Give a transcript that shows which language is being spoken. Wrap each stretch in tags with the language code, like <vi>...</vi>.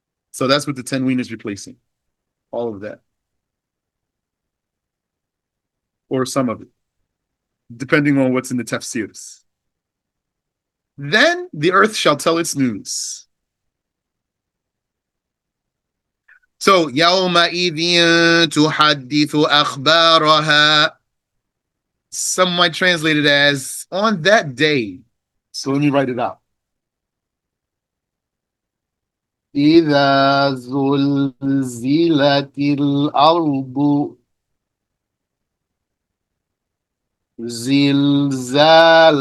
<en>So that's what the Tanween is replacing. All of that. Or some of it, depending on what's in the tafsirs. Then the earth shall tell its news.</en> <ar>So, يَوْمَئِذٍ تُحَدِّثُ أَخْبَارَهَا.</ar> <en>Some might translate it as on that day. So let me write it out.</en> <ar>إِذَا زُلْزِلَتِ الْأَرْضُ زِلْزَالَهَا</ar>